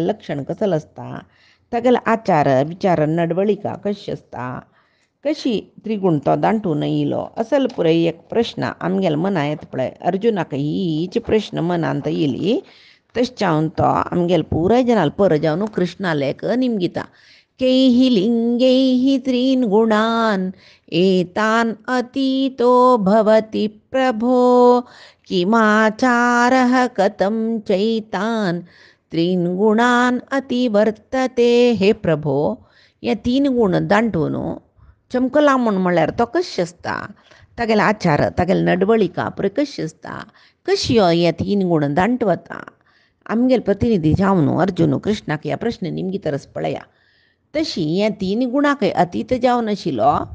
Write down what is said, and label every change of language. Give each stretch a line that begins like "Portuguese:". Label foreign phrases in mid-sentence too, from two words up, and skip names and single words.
Konkani: लक्षण कसलें आसता तागेलो आचार विचार नडवळिका कशी आसता कशी त्रिगुण तो दांटून येयलो असल पुराय एक प्रश्न आमगेल्या मनां येता पळय अर्जुनाक हीच प्रश्न मनांत येयली तशें जावन तो आमगेले पुराय जनाल पर जावन कृष्णालेक निमगिता
Sanskrit: कैहि लिंगैहि त्रीन् गुणान् एतान् अतीतो भवति प्रभो किमाचारः कथं चैतान् त्रीन् गुणान् अतिवर्तते
Konkani: हे प्रभो हे 3 गुण दांटून चमकला म्हूण म्हळ्यार तो कशें आसता तागेलो आचार तागेली नडवळिका पुराय कशी आसता कशी हे 3 गुण दांटवता आमगेले प्रतिनिधी जावन अर्जुन कृष्णाक ह्या प्रश्न निमगी तरस पळया तशी हे 3 गुणांकय अतीत जावन आशिल्लो